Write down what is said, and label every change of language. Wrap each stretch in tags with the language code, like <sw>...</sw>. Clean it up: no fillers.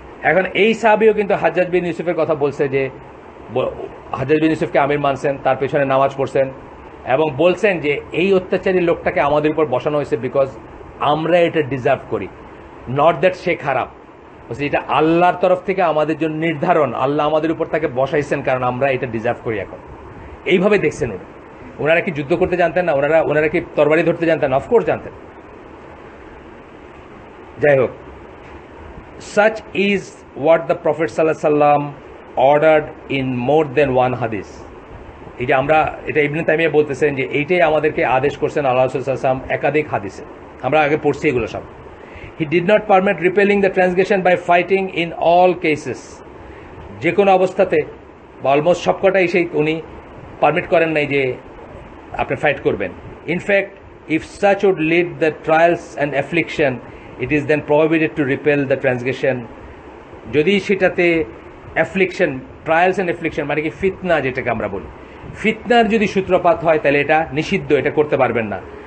<bn>এখন এই সাহাবীও কিন্তু হাজ্জাজ বিন ইউসুফের কথা বলছে যে হাজ্জাজ বিন ইউসুফকে আমির মানছেন, তার পেছনে নামাজ পড়ছেন এবং বলছেন যে এই অত্যাচারী লোকটাকে আমাদের উপর বসানো হয়েছে বিকজ আমরা এটা ডিজার্ভ করি, নট দ্যাট সে খারাপ, এটা আল্লাহর তরফ থেকে আমাদের জন্য নির্ধারণ, আল্লাহ আমাদের উপর তাকে বসাইছেন কারণ আমরা এটা ডিজার্ভ করি। এখন এইভাবে দেখছেন ওনারা কি যুদ্ধ করতে জানতেন না? ওনারা কি তরবারি ধরতে জানতেন? অফকোর্স জানতেন। যাই হোক,</bn> <en>such is what the Prophet ﷺ ordered in more than one hadith.</en> <bn>এই যে আমরা এটা ইবনে তাইমিয়া বলতেছেন যে এইটাই আমাদেরকে আদেশ করছেন আল্লাহ রাসূল সাল্লাল্লাহু আলাইহি ওয়াসাল্লাম একাধিক হাদিসে, আমরা আগে পড়ছি এগুলো সব।</bn> <en>He did not permit repelling the transgression by fighting in all cases.</en> <bn>যে কোনো অবস্থাতে বা অলমোস্ট সবকটাই সেই উনি পারমিট করেন নাই যে আপনি ফাইট করবেন।</bn> <en>In fact if such would lead the trials and affliction, it is then prohibited to repel the transgression.</en> <bn>যদি সেটাতে অ্যাফ্লিকশন, ট্রায়ালস অ্যান্ড অ্যাফ্লিকশন মানে কি ফিতনা, যেটাকে আমরা বলি, ফিতনার যদি সূত্রপাত হয় তাহলে এটা নিষিদ্ধ, এটা করতে পারবেন না।</bn>